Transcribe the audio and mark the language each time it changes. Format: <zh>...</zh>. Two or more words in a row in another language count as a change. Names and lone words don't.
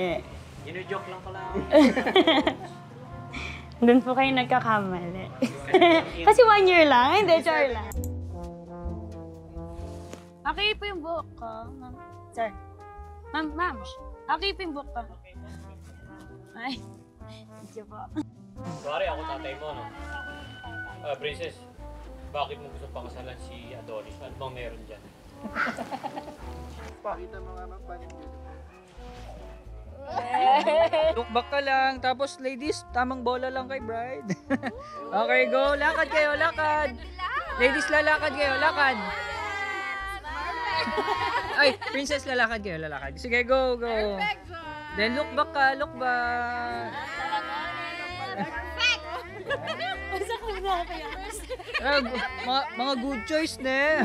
<tl>Gino-joke lang pala ako. Doon po kayo nagkakamali. Kasi 1 year lang. Hindi, char lang. Okay po yung buhok ko. Sir. Ma'am. Okay po yung buhok ko. Ay.</tl> <en>Thank you</en> <tl>po. Sorry, ako tatay mo, no? Princess, bakit mo gusto pakasalan si Adonis? Ano bang meron dyan? Pakita mo nga mga panin dito.</tl> <en>Look back</en> <tl>ka lang. Tapos ladies, tamang bola lang kay bride. Okay, go. Lakad kayo, lakad. Ladies, lalakad kayo, lakad. Ay, princess, lalakad kayo, lalakad. Sige, go.</tl> <en>Then look back ka, look back.</en> <tl>Mga</tl> <en>good choice</en> <tl>na.</tl>